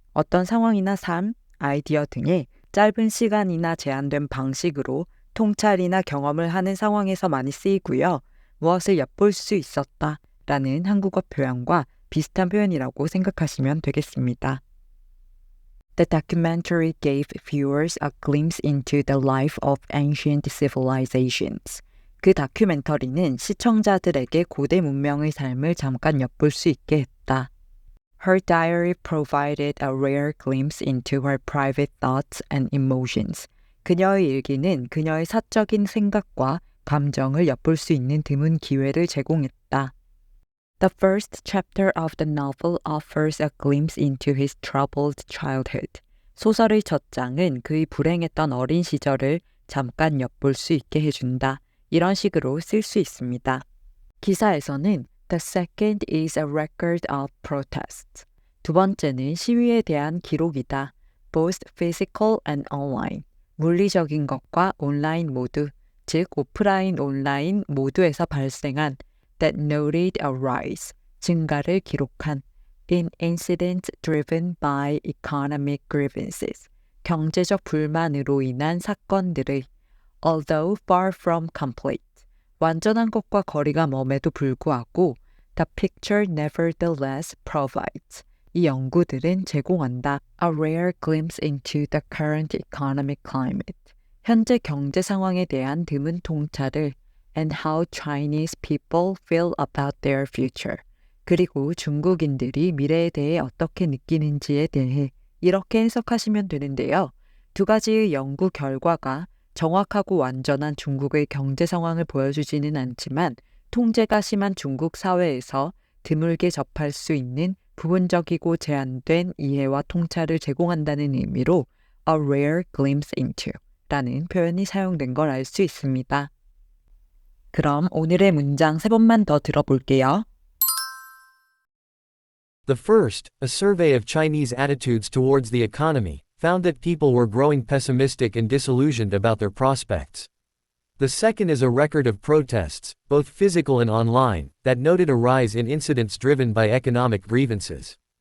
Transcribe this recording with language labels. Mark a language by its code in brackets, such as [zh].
[ko] 어떤 상황이나 삶, 아이디어 등의 짧은 시간이나 제한된 방식으로 통찰이나 경험을 하는 상황에서 많이 쓰이고요. 무엇을 엿볼 수 있었다 라는 한국어 표현과 비슷한 표현이라고 생각하시면 되겠습니다. [en] The documentary gave viewers a glimpse into the life of ancient civilizations. [ko] 그 다큐멘터리는 시청자들에게 고대 문명의 삶을 잠깐 엿볼 수 있게 했다. [en] Her diary provided a rare glimpse into her private thoughts and emotions. [ko] 그녀의 일기는 그녀의 사적인 생각과 감정을 엿볼 수 있는 드문 기회를 제공했다. [en] The first chapter of the novel offers a glimpse into his troubled childhood. [ko] 소설의 첫 장은 그의 불행했던 어린 시절을 잠깐 엿볼 수 있게 해준다. 이런 식으로 쓸 수 있습니다. 기사에서는 [en] The second is a record of protests. [ko] 두 번째는 시위에 대한 기록이다. [en] Both physical and online. [ko] 물리적인 것과 온라인 모두, 즉 오프라인, 온라인 모두에서 발생한 [en] that noted a rise, [ko] 증가를 기록한 [en] in incidents driven by economic grievances, [ko] 경제적 불만으로 인한 사건들의 [en] although far from complete, [ko] 완전한 것과 거리가 멉에도 불구하고 [en] the picture nevertheless provides, [ko] 이 연구들은 제공한다. [en] A rare glimpse into the current economic climate. [ko] 현재 경제 상황에 대한 드문 통찰을 [en] and how Chinese people feel about their future. [ko] 그리고 중국인들이 미래에 대해 어떻게 느끼는지에 대해 이렇게 해석하시면 되는데요. 두 가지의 연구 결과가 정확하고 완전한 중국의 경제 상황을 보여주지는 않지만 통제가 심한 중국 사회에서 드물게 접할 수 있는 부분적이고 제한된 이해와 통찰을 제공한다는 의미로 [en] a rare glimpse into [ko] 라는 표현이 사용된 걸 알 수 있습니다. 그럼 오늘의 문장 3번만 더 들어볼게요. [en] The first, a survey of Chinese attitudes towards the economy, found that people were growing pessimistic and disillusioned about their prospects. The second is a record of protests, both physical and online, that noted a rise in incidents driven by economic grievances.